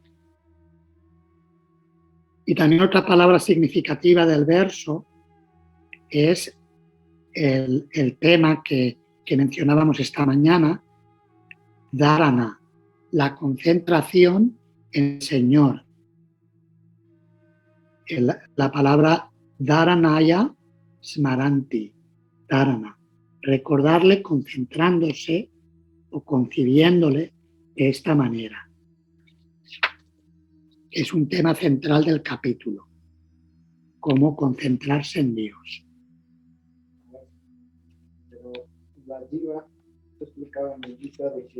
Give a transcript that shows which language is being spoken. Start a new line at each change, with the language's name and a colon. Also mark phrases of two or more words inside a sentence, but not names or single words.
Spanish: Y también otra palabra significativa del verso es el tema que mencionábamos esta mañana, dharana, la concentración en el Señor. La palabra
Sanskrit: dharanaya smaranti,
Spanish: dharana, recordarle concentrándose o concibiéndole de esta manera. Es un tema central del capítulo, cómo concentrarse en Dios. Pero la jiva, te explicaba en el Gita de que